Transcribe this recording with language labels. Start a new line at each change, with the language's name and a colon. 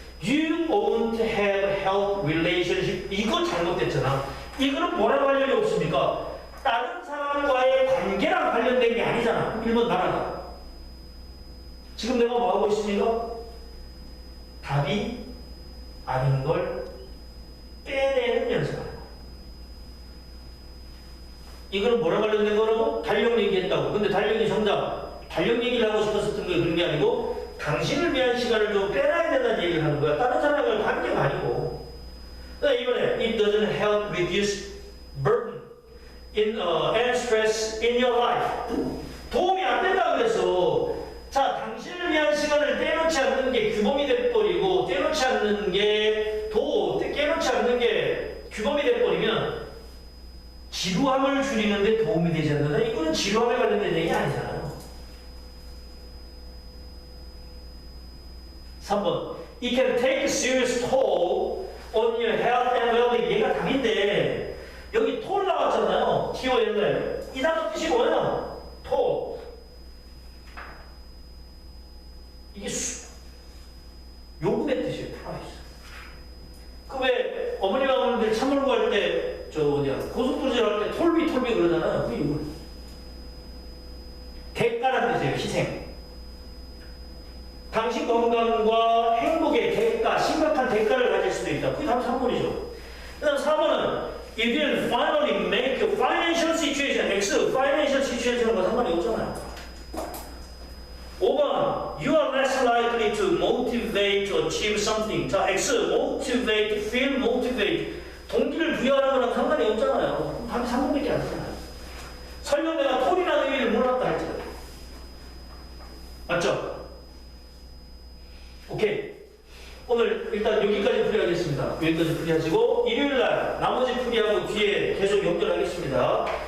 English: You won't have health relationship.
Korean: 이거 잘못됐잖아. 이거는 뭐랑 관련이 없습니까? 다른 사람과의 관계랑 관련된 게 아니잖아. 1번 나라가. 지금 내가 뭐 하고 있습니까? 답이 아닌 걸 빼내는 연습을 하는 거야. 이거는 뭐랑 관련된 거라고? 달력 얘기했다고. 근데 달력이 정답. 달력 얘기를 하고 싶었었던 게 그런 게 아니고 당신을 위한 시간을 좀 빼놔야 된다는 얘기를 하는 거야. 다른 사람과의 관계가 아니고. 이번에
English: it doesn't help reduce burden and stress in your life.
Korean: 도움이 안 된다 그래서 자, 당신을 위한 시간을 떼놓지 않는 게 규범이 돼버리고 떼놓지 않는 게 깨놓지 않는 게 규범이 돼버리면 지루함을 줄이는데 도움이 되지 않는다. 이거는 지루함에 관련된 얘기 아니잖아요.
English: 3번 It can take a serious toll on your health and well-being.
Korean: 얘가 답인데 여기 toll 나왔잖아요. TOLL. 이 단어 뜻이 뭐예요? toll. 이게 요금의 뜻이에요. price. 그 왜 어머니가 어머니들 차 몰고 갈 때 고속도로 지나갈 때 톨비 그러잖아요. 그게 이거. 대가라는 뜻이에요. 희생. 당신 건강과 행복의 대가, 심각한 대가를 가질 수도 있다. 그게 답 3번이죠. 그 다음 4번은
English: It will finally make your financial situation, X, financial situation과
Korean: 상관이 없잖아요.
English: 5번 You are less likely to motivate to achieve something. 자, X, motivate, feel motivate.
Korean: 동기를 부여하는 거랑 상관이 없잖아요. 답이 3번밖에 안 되잖아요. 설령 내가 톨이라는 의미를 몰랐다 할지라도. 맞죠? 오케이. 오늘 일단 여기까지 풀이하겠습니다. 여기까지 풀이하시고 일요일날 나머지 풀이하고 뒤에 계속 연결하겠습니다.